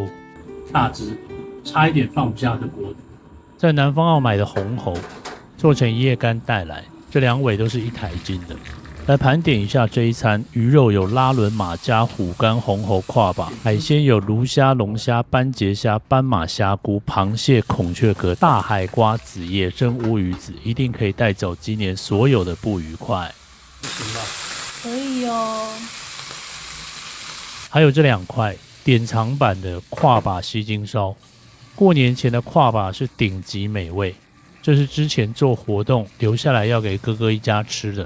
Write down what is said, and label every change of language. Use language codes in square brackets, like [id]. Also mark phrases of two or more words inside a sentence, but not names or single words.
[zh] 大只，差一點放不下的脖子。在南方澳買的紅喉，做成一夜干帶來，這兩尾都是1台斤的。來盤點一下這一餐，魚肉有拉倫、馬家、虎肝、紅喉、跨把；海鮮有鱸蝦、龍蝦、斑節蝦、斑馬蝦菇、螃蟹、孔雀殼、大海瓜子葉、蒸烏魚子，一定可以帶走今年所有的不愉快。行吧？可以哦。還有這2塊典藏版的跨把西京燒，過年前的跨把是頂級美味，這是之前做活動留下來要給哥哥一家吃的。